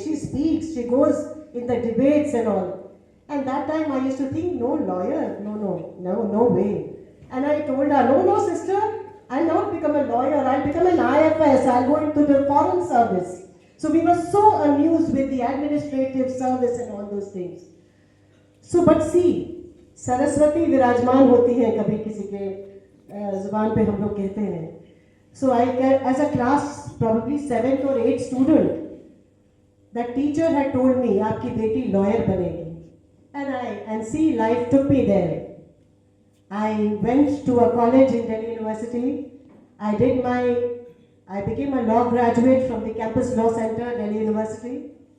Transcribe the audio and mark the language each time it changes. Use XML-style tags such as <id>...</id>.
<en>She speaks, she goes in the debates and all. And that time I used to think, no lawyer, no way. And I told her, no sister, I'll not become a lawyer, I'll become an IFS, I'll go into the foreign service. So we were so amused with the administrative service and all those things.</en> <hi>So but see, Saraswati विराजमान होती है कभी किसी के जुबान पे हम लोग कहते हैं.</hi> <en>So I, as a class probably 7th or 8th student, that teacher had told me,</en> <hi>आपकी बेटी lawyer बनेगी.</hi> <en>And see, life took me there. I went to a college in Delhi University. I became a law graduate from the Campus Law Center, Delhi University.</en>